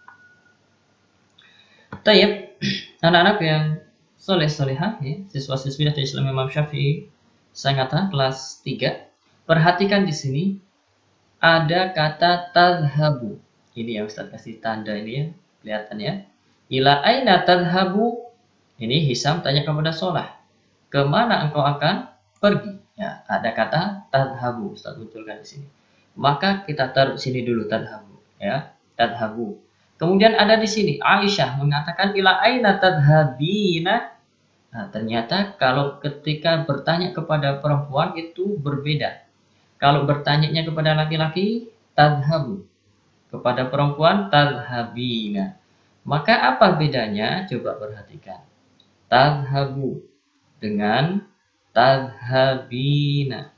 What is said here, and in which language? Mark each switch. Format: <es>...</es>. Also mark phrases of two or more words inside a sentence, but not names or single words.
<id>Tayyib, anak-anak yang soleh-solehah ya, siswa-siswi dari Islam Imam Syafi'i Sangatta kelas 3. Perhatikan di sini ada kata tadhabu. Ini yang Ustaz kasih tanda ini ya, kelihatan ya.</id> <ar>إلى أين تذهب?</ar> <id>Ini Hisam tanya kepada Salah. Kemana engkau akan pergi? Ya, ada kata tadhabu, Ustaz munculkan di sini. Maka kita taruh sini dulu tadhabu, ya, tadhabu. Kemudian ada di sini Aisyah mengatakan</id> <ar>إلى أين تذهبين.</ar> <id>Nah, ternyata kalau ketika bertanya kepada perempuan itu berbeda. Kalau bertanya kepada laki-laki tadhabu, kepada perempuan tadhabina. Maka apa bedanya? Coba perhatikan. Tadhabu dengan tadhabina.</id>